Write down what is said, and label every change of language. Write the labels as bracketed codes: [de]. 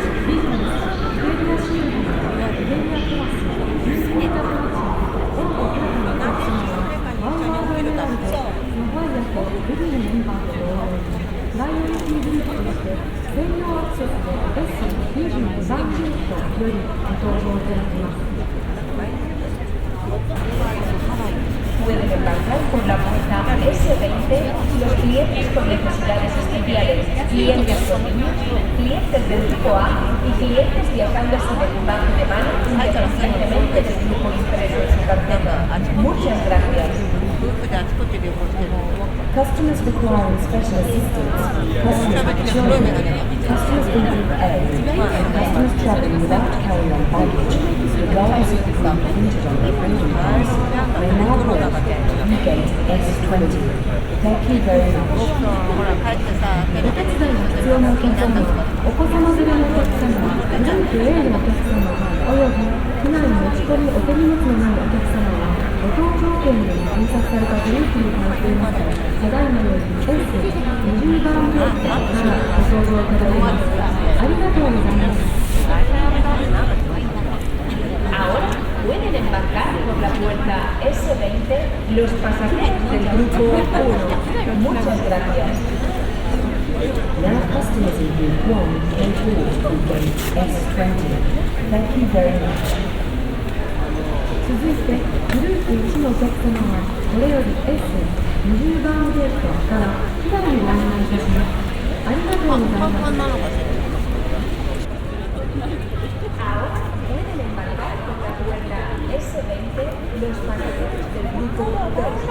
[ja] ビジネス、イベリアシールド、イベリアクラス、ユースネタプラチナ、オートプラタのお客様はワンワードエメラルド、サファイアとルビーのメンバーと同様にプライオリティグループとして専用アクセスで S22 番ゲートよりご搭乗いただきます。 [es] Pueden embarcar por la puerta S20 los clientes con necesidades especiales, clientes con niños, clientes del grupo A y clientes viajando sin equipaje de mano independientemente del grupo impreso en su cartera. Muchas gracias. [en] Customers requiring special assistance, customers with children, customers in Group A, and customers travelling without carry-on baggage, regardless of the group printed on their boarding pass, may now board gate S20. Thank you very much. [ja] お手伝いが必要なお客様、お子様連れのお客様、グループ A のお客様、および機内に持ち込みお手荷物のないお客様は、ご搭乗券で印刷されたグループに変わっています。ただいまより S20 番ゲートからご搭乗いただきます。ありがとうございます。 [es] Ahora pueden embarcar por la puerta S20 los pasajeros del grupo 1. Muchas gracias. [en] Now customers in Group 1 can board through gate S20. Thank you very much. [ja] 続いてグループ1のお客様はこれより S20 番ゲートから機内にご案内いたします。ありがとうございます。 [es] Ahora pueden embarcar por la puerta S20 los pasajeros del grupo 2.